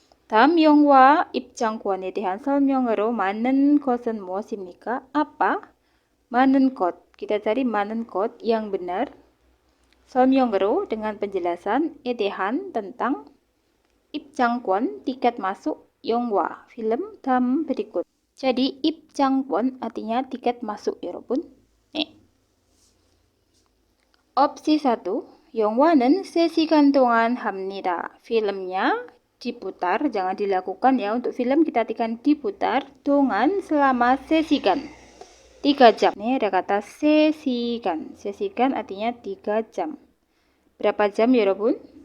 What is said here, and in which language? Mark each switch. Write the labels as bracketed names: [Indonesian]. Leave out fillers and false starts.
[Korean] 다음 영화 입장권에 대한 설명으로 많은 것은 무엇입니까? [Indonesian] Apa? [Korean] 많은 것. [Indonesian] Kita cari [Korean] 많은 것 [Indonesian] yang benar. [Korean] 설명으로 [Indonesian] dengan penjelasan. [Korean] 대한 [Indonesian] tentang. [Korean] 입장권 [Indonesian] tiket masuk. [Korean] 영화 [Indonesian] film dalam berikut. Jadi [Korean] 입장권 [Indonesian] artinya tiket masuk, [Korean] 여러분. 네. [Indonesian] opsi 1. [Korean] 영화는 3시간 동안 합니다. [Indonesian] Filmnya diputar, jangan dilakukan ya. Untuk film kita tekan diputar, [Korean] 동안 [Indonesian] selama [Korean] 3시간. [Indonesian] 3 jam. Ini ada kata [Korean] 3시간. [Indonesian] 3시간 artinya 3 jam. Berapa jam, [Korean] 여러분?